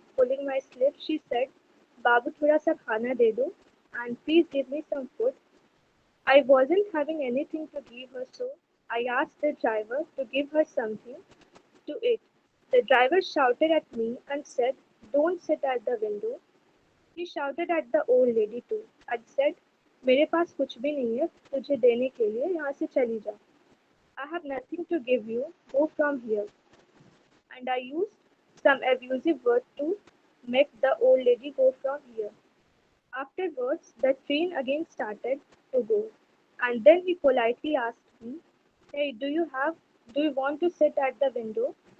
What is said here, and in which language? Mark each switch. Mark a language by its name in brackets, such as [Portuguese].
[English] Pulling my sleeve, she said, [Hindi] "Babu, thoda sa khana de do, [English] and please give me some food." I wasn't having anything to give her, so I asked the driver to give her something to eat. The driver shouted at me and said, "Don't sit at the window." He shouted at the old lady too and said, [Hindi] "मेरे पास कुछ भी नहीं है तुझे देने के लिए यहाँ से चली जा. [English] I have nothing to give you. Go from here." And I used some abusive word to make the old lady go from here. Afterwards, the train again started to go, and then he politely asked me, "Hey, do you want to sit at the window?"